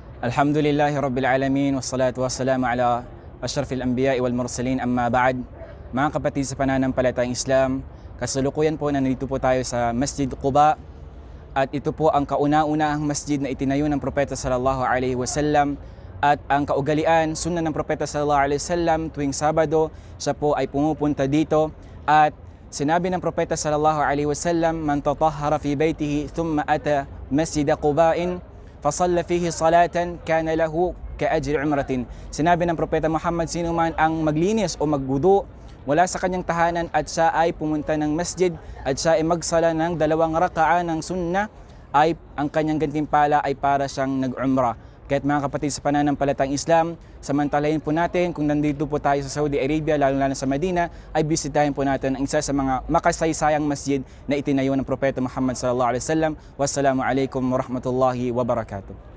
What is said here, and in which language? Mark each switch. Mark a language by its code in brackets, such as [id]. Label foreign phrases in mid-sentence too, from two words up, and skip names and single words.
[ar] الحمد لله رب العالمين والصلاة والسلام على أشرف الأنبياء والمرسلين أما بعد. [tl] Mga kapatid sa pananampalatayang Islam, kasalukuyan po na nandito po tayo sa Masjid Quba, at ito po ang kauna-unahang masjid na itinayo ng Propeta [ar] صلى الله عليه وسلم, [tl] at ang kaugalian, sunna ng Propeta [ar] صلى الله عليه وسلم, [tl] tuwing Sabado siya po ay pumupunta dito, at sinabi ng Propeta [ar] صلى الله عليه وسلم, من تطهر في بيته ثم أتى مسجد قباء فصلى فيه صلاة كان له كأجر عمرة. [tl] Sinabi ng Propeta Muhammad, sino man ang maglinis o magwudu wala sa kanyang tahanan at siya ay pumunta ng masjid at siya ay magsala ng 2 raka'a ng sunnah, ay ang kanyang gantimpala ay para siyang nag-umrah. Kaya't mga kapatid sa pananampalatayang Islam, samantalahin po natin kung nandito po tayo sa Saudi Arabia, lalo-lalo sa Madina, ay bisitahin po natin ang isa sa mga makasaysayang masjid na itinayo ng Propeta Muhammad [ar] صلى الله عليه وسلم. والسلام عليكم ورحمة الله وبركاته.